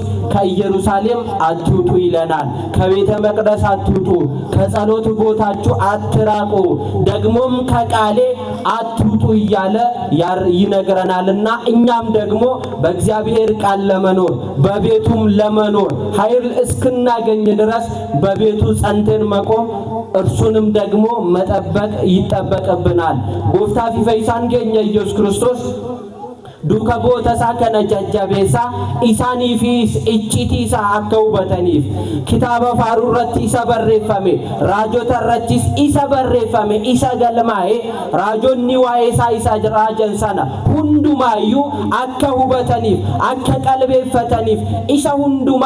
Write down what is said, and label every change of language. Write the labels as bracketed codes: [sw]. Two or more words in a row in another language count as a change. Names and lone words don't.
[am] ከኢየሩሳሌም አትውጡ ይለናል ከቤተ መቅደስ አትውጡ ከጸሎት ቦታችሁ አትራቁ ደግሞም ከቃሌ አትውጡ እያለ ይነግረናልና እኛም ደግሞ በእግዚአብሔር ቃል ለመኖር በቤቱም ለመኖር ኃይል እስክናገኝ ድረስ በቤቱ ጸንተን መቆም እርሱንም ደግሞ መጠበቅ ይጠበቅብናል [om] Gooftaa fi fayyisaa keenya [am] ኢየሱስ ክርስቶስ [om] duuka boota isaa kana jajjabeessa isaaniifis iccitii isaa akka hubataniif kitaaba faaruu irratti isa barreeffame raajota irrattis isa barreeffame isa galmaa'e raajonni waa'ee isaa isa raajan sana hundumaayyuu akka hubataniif akka qalbeeffataniif isa hundumaa